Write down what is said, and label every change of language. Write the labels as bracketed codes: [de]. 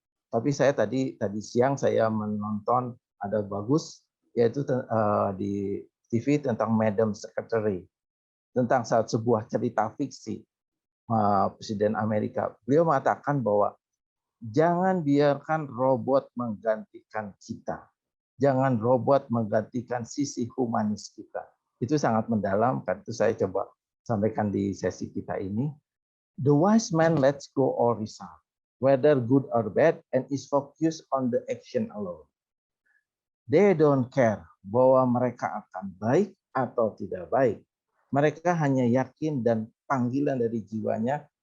[id] Tapi saya tadi siang saya menonton ada bagus, yaitu di TV tentang Madam Secretary, tentang sebuah cerita fiksi Presiden Amerika. Beliau mengatakan bahwa jangan biarkan robot menggantikan kita. Jangan robot menggantikan sisi humanis kita. Itu sangat mendalam, kan itu saya coba sampaikan di sesi kita ini. [en] The wise man lets go all result, whether good or bad, and is focused on the action alone. They don't care [id] bahwa mereka akan baik atau tidak baik. Mereka hanya yakin dan panggilan dari jiwanya.